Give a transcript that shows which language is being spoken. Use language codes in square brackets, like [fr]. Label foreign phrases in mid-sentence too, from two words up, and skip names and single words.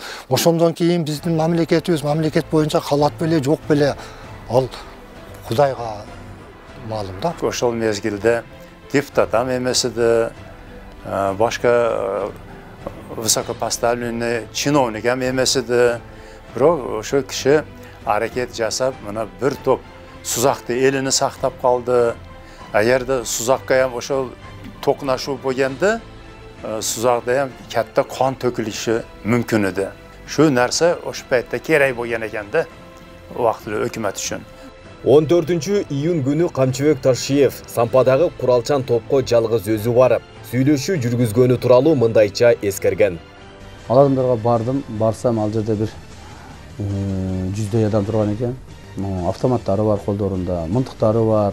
[ky] Ошондон кийин биздин мамлекетибиз мамлекет боюнча калат беле, жок беле, ал Кудайга маалым да. Ошол мезгилде депутатам эмесиди, башка [ru] высокопоставленный чиновник [ky] эмесиди. Бирок ошол киши аракет жасап, мына бир топ Suzakты [uz] elini saqtap qaldı. [ky] Эгерде Suzakka ham ошол токунашуу болгондо, [uz] Suzakda ham katta qon to'kilishi mumkin edi. Shu narsa o'sha paytda kerak bo'lgan ekanda, vaqtli hukumat uchun. [ky] 14-iyun günü Камчыбек Ташиев Сампадагы куралчан топко жалгыз өзү барып, сүйлөшүү жүргүзгөнү тууралуу мындайча эскерген. Ал адамдарга бардым, барсам ал жерде бир 100дөй адам турган экен. Автоматтары бар колдорунда, мынтыктары бар.